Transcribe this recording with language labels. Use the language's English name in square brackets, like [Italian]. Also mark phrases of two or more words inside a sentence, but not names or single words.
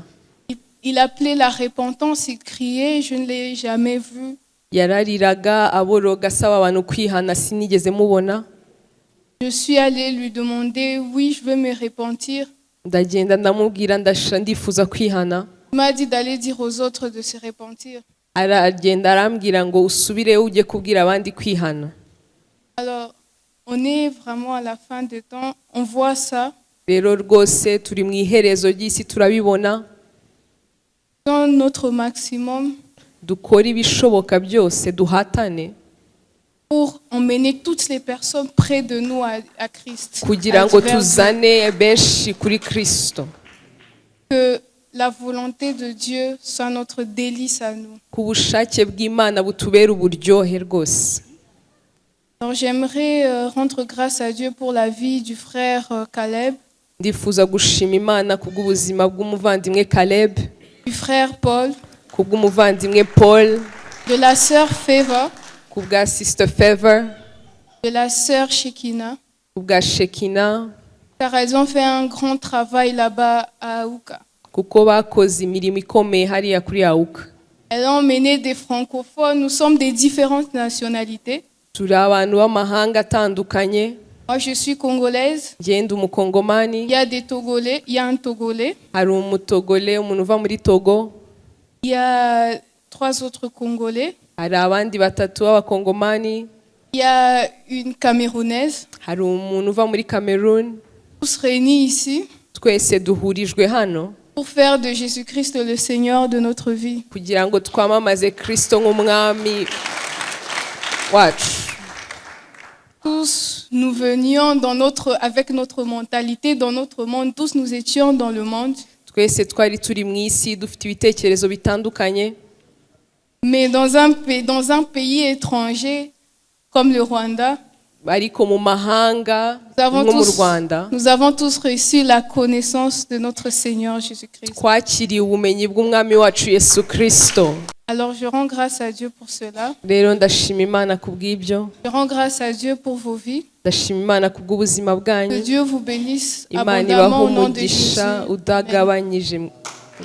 [French] Il appelait la repentance, il criait, je ne l'ai jamais vu. [Kinyarwanda] Yarariraga aboroga asaba abantu kwihana, sinigeze mubona. [French] Je suis allée lui demander, oui, je veux me repentir. [Kinyarwanda] Ndagenda ndamubwira ndifuza kwihana. [French] Il m'a dit d'aller dire aux autres de se repentir. [Kinyarwanda] Aragenda arambwira ngo usubire ujye kubwira abandi kwihana. [French] Alors, on est vraiment à la fin des temps, on voit ça. [Kinyarwanda] Rero rwose turi mu iherezo ry'isi turabibona. [French] Dans notre maximum, [Kinyarwanda] Dukora ibishoboka byose duhatane. [French] pour emmener toutes les personnes près de nous à Christ. [Kinyarwanda] kugira [French] à [Kinyarwanda] ngo [French] divers [Kinyarwanda] tuzane benshi kuri Kristo, [French] que la volonté de Dieu soit notre délice à nous. [Kinyarwanda] ku bushake bw'Imana butubera uburyohe rwose. [French] Alors j'aimerais rendre grâce à Dieu pour la vie du frère Caleb, [Kinyarwanda] Ndifuza gushima Imana kubw'ubuzima bw'umuvandimwe Caleb, [French] du frère Paul, [Kinyarwanda] kubw'umuvandimwe Paul, [French] de la sœur Feva, [Kinyarwanda] kubwa Sister Favor, [French] de la sœur Shekina, [Kinyarwanda] kubwa Shekina, [French] car elles ont fait un grand travail là-bas à Aouka. [Kinyarwanda] kuko bakoze imirimo ikomeye hariya kuri Auka. [French] Elles ont emmené des francophones, nous sommes des différentes nationalités. [Kinyarwanda] Turi abantu b'amahanga atandukanye. [French] Moi je suis congolaise, [Kinyarwanda] Ngenda [French] il [Kinyarwanda] umukongomani, [French] y a des Togolais, il y a un Togolais, [Kinyarwanda] hari umutogole, umuntu uva muri Togo, [French] il y a 3 autres Congolais, [Kinyarwanda] hari abandi batatu b'abakongomani, [French] il y a une Camerounaise, [Kinyarwanda] hari umuntu uva muri Cameroon. [French] tous réunis ici [Kinyarwanda] Twese duhurijwe hano [French] pour faire de Jésus-Christ le Seigneur de notre vie. [Kinyarwanda] kugira ngo twamamaze Kristo nk'umwami wacu. [French] Tous nous venions avec notre mentalité, dans notre monde, tous nous étions dans le monde, [Kinyarwanda] Twese twari turi mu isi dufite ibitekerezo bitandukanye, [French] mais dans un pays étranger comme le Rwanda, [Kinyarwanda] ariko mu mahanga [French] nous [Kinyarwanda] nko mu Rwanda [French] nous avons tous reçu la connaissance de notre Seigneur Jésus-Christ. [Kinyarwanda] twakiriye ubumenyi bw'umwami wacu Yesu Kristo. [French] Alors je rends grâce à Dieu pour cela. [Kinyarwanda] Rero ndashima Imana kubw'ibyo, [French] Je rends grâce à Dieu pour vos vies. [Kinyarwanda] ndashima Imana kubw'ubuzima [French] Que [Kinyarwanda] bwanyu. [French] Dieu vous bénisse [Kinyarwanda] Imana [French] abondamment [Kinyarwanda] ibahe [French] au nom de Jésus. [Kinyarwanda] umugisha udagabanyije